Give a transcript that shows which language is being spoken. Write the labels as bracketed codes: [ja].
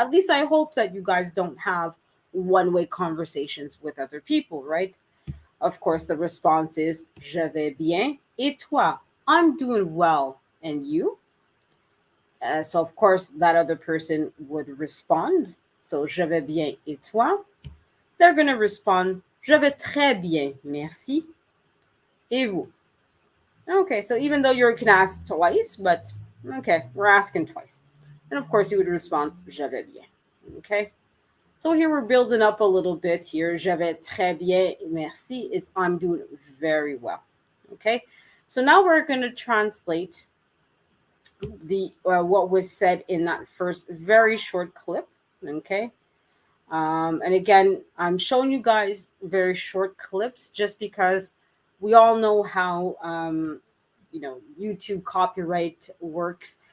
[en] At least I hope that you guys don't have one-way conversations with other people, right? Of course, the response is [fr] Je vais bien. Et toi? [en] I'm doing well. And you? So, of course, that other person would respond. [fr] So, je vais bien. Et toi? [en] They're going to respond [fr] Je vais très bien. Merci. Et vous? [en] Okay, so even though you can ask twice, but okay, we're asking twice. And of course, you would respond, [fr] Je vais bien. [en] Okay, so here we're building up a little bit here. [fr] Je vais très bien, merci [en] is I'm doing very well. Okay, so now we're going to translate the what was said in that first very short clip. Okay, and again, I'm showing you guys very short clips just because we all know how YouTube copyright works,